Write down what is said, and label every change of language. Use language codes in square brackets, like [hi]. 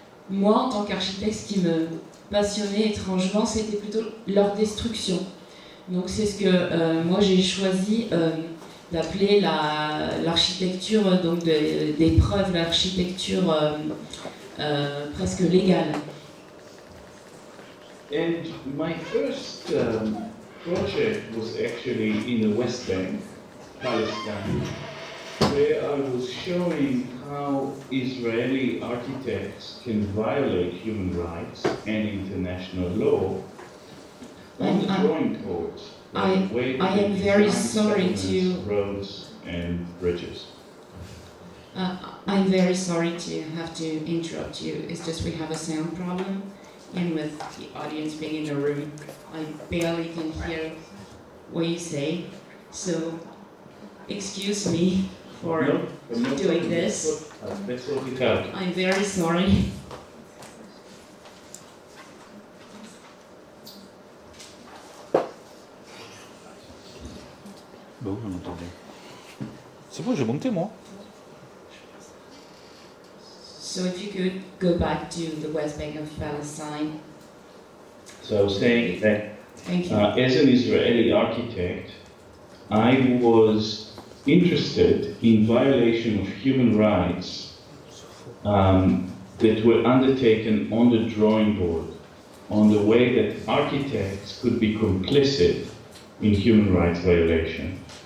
[fr] Moi, en tant qu'architecte, ce qui me passionnait étrangement, c'était plutôt leur destruction. Donc c'est ce que moi j'ai choisi d'appeler l'architecture, donc des preuves, l'architecture presque légale. [en] And my first project was actually in the West Bank, Palestine, where I was showing how Israeli architects can violate human rights and international law on the drawing boards. I am very sorry to roads and bridges. I'm very sorry to have to interrupt you. It's just we have a sound problem, and with the audience being in the room, I barely can hear what you say. So, excuse me for doing this. Let's sort it out. I'm very sorry. [fr] Bah oui, on entendait. C'est bon, j'ai monté moi. [en] So if you could go back to the West Bank of Palestine. So I was saying that Thank you. as an Israeli architect, I was interested in violation of human rights that were undertaken on the drawing board, on the way that architects could be complicit in human rights violation.